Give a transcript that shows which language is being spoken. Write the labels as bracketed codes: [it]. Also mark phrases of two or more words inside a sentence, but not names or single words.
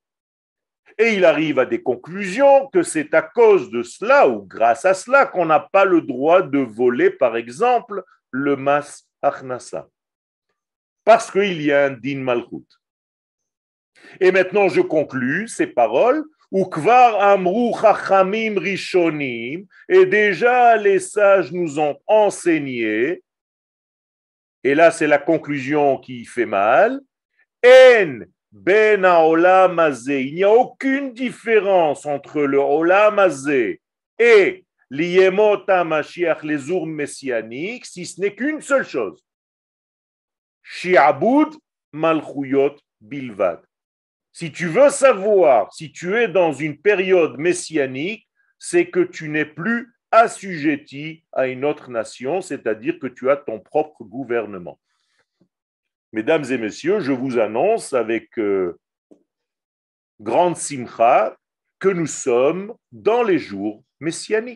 [fr] Et il arrive à des conclusions que c'est à cause de cela ou grâce à cela qu'on n'a pas le droit de voler, par exemple, le [he] מס הכנסה. [fr] Parce qu'il y a un [he] דין מלכות. [fr] Et maintenant, je conclus ces paroles. [he] וכבר אמרו חכמים ראשונים. [fr] Et déjà, les sages nous ont enseigné. Et là, c'est la conclusion qui fait mal. [he] אין בין העולם הזה. [fr] Il n'y a aucune différence entre le [he] עולם הזה [fr] et l' [he] ימות המשיח, [fr] les jours messianiques, si ce n'est qu'une seule chose. [he] שעבוד מלכויות בלבד. [fr] Si tu veux savoir si tu es dans une période messianique, c'est que tu n'es plus assujetti à une autre nation, c'est-à-dire que tu as ton propre gouvernement. Mesdames et messieurs, je vous annonce avec grande simcha que nous sommes dans les jours messianiques.